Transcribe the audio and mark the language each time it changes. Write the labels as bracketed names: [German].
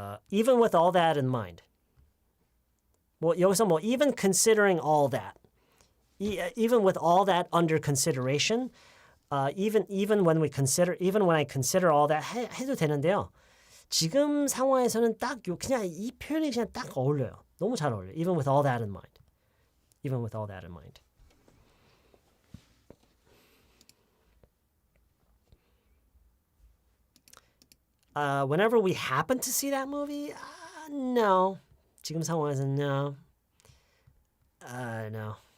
[English] Even with all that in mind. [Korean] 뭐 여기서 뭐 [English] even considering all that. Even with all that under consideration. Even when I consider all that [Korean] 해도 되는데요. 지금 상황에서는 딱 그냥 이 표현이 그냥 딱 어울려요. 너무 잘 어울려요. [English] Even with all that in mind. Even with all that in mind. Whenever we happen to see that movie, no. [Korean] 지금 상황에서는 no. No.